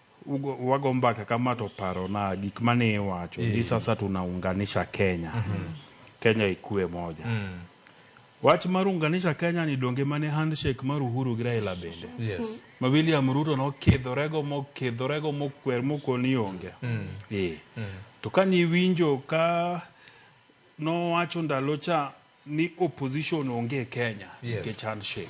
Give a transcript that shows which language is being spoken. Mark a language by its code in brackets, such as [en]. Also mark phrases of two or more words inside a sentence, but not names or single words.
[luo] wago mbaka kama to paro na gik mane wacho ni [sw] sasa tunaunganisha Kenya. Kenya ikuwe moja. [luo] Wach marunganisha Kenya ni donge mane handshake mar Uhuru gi Raila bende. [en] Yes. [luo] Ma William Ruto no kedhorego mokwer mokoni onge. To kani winjo ka no wacho ndalo cha ni opposition onge Kenya ke handshake.